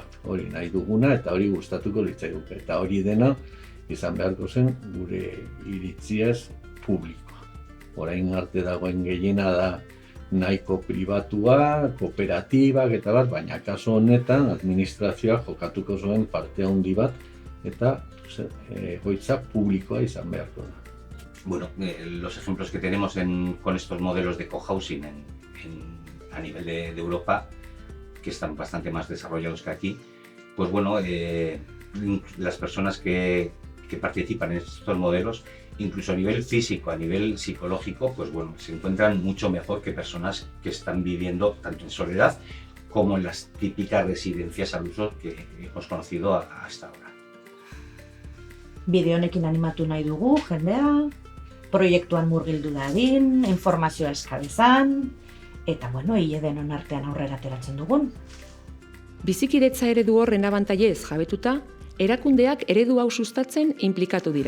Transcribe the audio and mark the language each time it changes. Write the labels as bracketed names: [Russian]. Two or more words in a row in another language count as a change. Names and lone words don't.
[Basque] Hori nahi duguna eta hori gustatuko litzaiguke. Eta hori dena izan beharko zen gure iritziaz publikoa. Orain arte dagoen gehiena da nahiko pribatua, kooperatibak eta bat, baina kasu honetan administrazioa jokatuko zuen parte handi bat eta egoitza publikoa izan beharko da. [Spanish] Los ejemplos que tenemos con estos modelos de cohousing a nivel de Europa, que están bastante más desarrollados que aquí, las personas que participan en estos modelos, incluso a nivel físico, a nivel psicológico, se encuentran mucho mejor que personas que están viviendo tanto en soledad como en las típicas residencias al uso que hemos conocido hasta ahora. [Basque] Bideo honekin animatu nahi dugu, jendea, proiektuan murgildu dadin, informazioa eskabezan, eta hile denon artean aurrera ateratzen dugun. Bizikidetza eredu horren abantailez jabetuta, erakundeak eredu hau sustatzen inplikatu dira.